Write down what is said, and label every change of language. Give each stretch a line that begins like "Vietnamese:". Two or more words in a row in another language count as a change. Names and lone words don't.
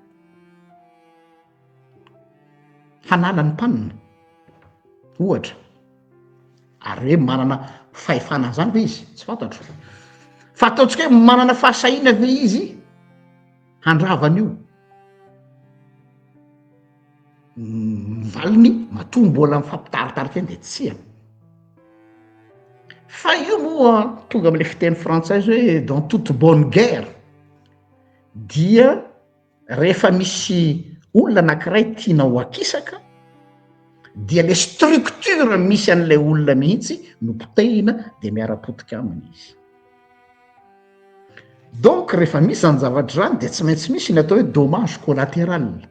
Malagasy: hanala ny PAN ohatra ary hoe manana fahefana zany ve izy tsy fantatro fa ataontsika hoe manana fahasahina ve izy handravana io valiny matoa mbola mifampitaritarika eny de tsia. Fa io moa tonga am'le fiteny frantsay hoe
French: dans toute bonne guerre
Malagasy: dia rehefa misy olona anankiray tiana ho akisaka dia le structure misy an'ilay olona mihitsy no potehina de miara-potika aminy izy. Donc rehefa misy zany zavatra zany de tsy maintsy misy ny atao hoe
French: dommage collatéral.